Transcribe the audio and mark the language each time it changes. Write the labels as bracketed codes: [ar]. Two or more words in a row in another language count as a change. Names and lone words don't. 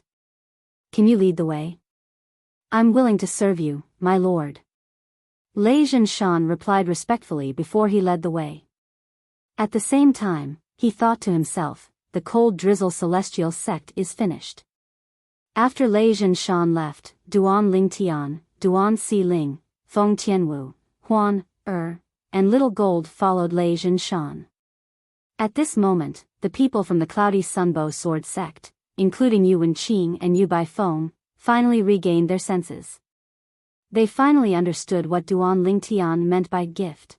[en] Can you lead the way? I'm willing to serve you, my lord. Lei Zhinshan replied respectfully before he led the way. At the same time, he thought to himself, the Cold Drizzle Celestial sect is finished. After Lei Zhinshan left, Duan Ling Tian, Duan Si Ling, Feng Tianwu, Huan, and Little Gold followed Lei Zhinshan. At this moment, the people from the Cloudy Sunbow Sword sect, including Yuan Qing and Yu Baifeng, finally regained their senses. They finally understood what Duan Ling Tian meant by gift.